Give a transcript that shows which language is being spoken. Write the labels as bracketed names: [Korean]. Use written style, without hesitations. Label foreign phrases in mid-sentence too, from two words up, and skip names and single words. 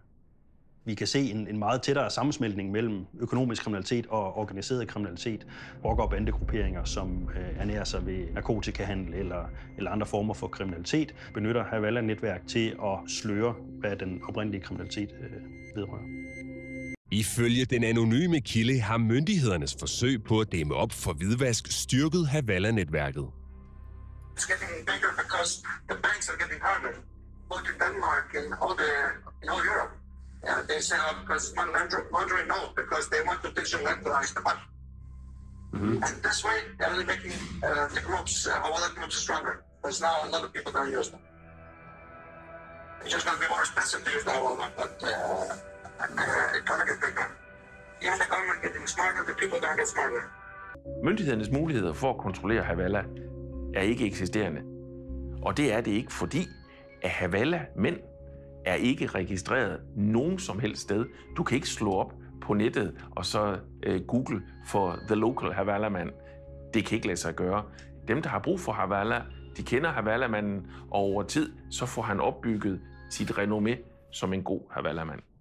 [Danish] Vi kan se en meget tættere sammensmeltning mellem økonomisk kriminalitet og organiseret kriminalitet, rocker- og bandegrupperinger, som ernærer sig ved narkotikahandel eller andre former for kriminalitet, benytter Havala-netværk til at sløre, hvad den oprindelige kriminalitet vedrører. Ifølge den anonyme kilde har myndighedernes forsøg på at dæmme op for hvidvask styrket Havala-netværket. [English] It's getting bigger because the banks are getting harder, both in Denmark and in all Europe. Yeah, they say, because money laundering, no, because they want to digitalize the money. And this way, they're really making the groups, Havala groups stronger. There's now a lot of people that use them. It's just going to be more expensive to use the Havala, but it's going to get bigger. Even the government getting smarter, the people don't get smarter. [Danish] Myndighedernes muligheder for at kontrollere Havala er ikke eksisterende. Og det er det ikke, fordi at Havala-mænd er ikke registreret nogen som helst sted. Du kan ikke slå op på nettet og så google [English] for the local [Danish] Havala-mand. Det kan ikke lade sig gøre. Dem, der har brug for Havala, de kender Havala-manden, og over tid så får han opbygget sit renommé som en god Havala-mand.